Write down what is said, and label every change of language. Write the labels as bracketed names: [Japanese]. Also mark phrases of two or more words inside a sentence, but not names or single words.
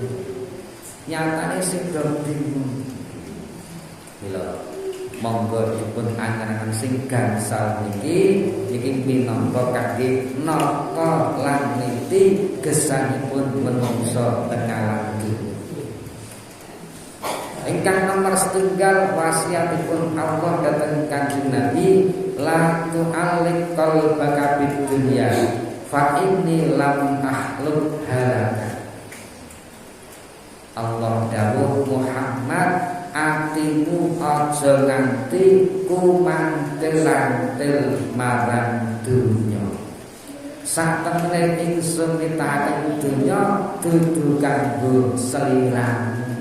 [Javanese] Nyatane sing do bingung. Mila monggo dipun angen-angen sing gangsal niki minangka kangge nata lan niti gesanipun menungsa tengalan dunya. Ingkang nomor 1 wasiatipun Allah dhateng Kanjeng Nabi [Arabic] la tu'alliq qalbaka bid dunya fa inni lam akhluk halaka. [Javanese] Allah dawuh Muhammad, atimu aja nganti kumantil-antil marang dunya. Sak temene ingsun nitakaken dunya dudu kanggo sliramu.